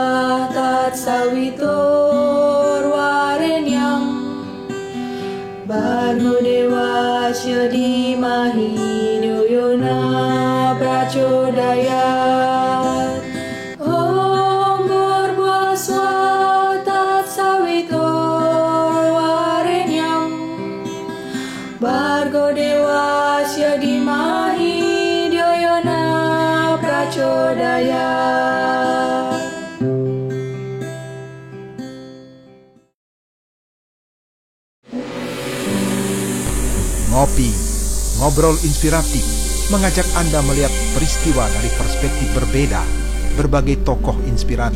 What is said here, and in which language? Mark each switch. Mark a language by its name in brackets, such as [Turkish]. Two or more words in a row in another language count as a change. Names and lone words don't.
[Sanskrit] तत्सवितुर् वरेण्यम् भर्गो देवस्य धीमहि योना प्रचोदयात् ॐ भूर्भुवस्व तत्सवितुर् वरेण्यम् भर्गो देवस्य धीमहि ध्यायोना प्रचोदयात्. [Indonesian] Ngopi, ngobrol inspiratif, mengajak Anda melihat peristiwa dari perspektif berbeda, berbagai tokoh inspiratif.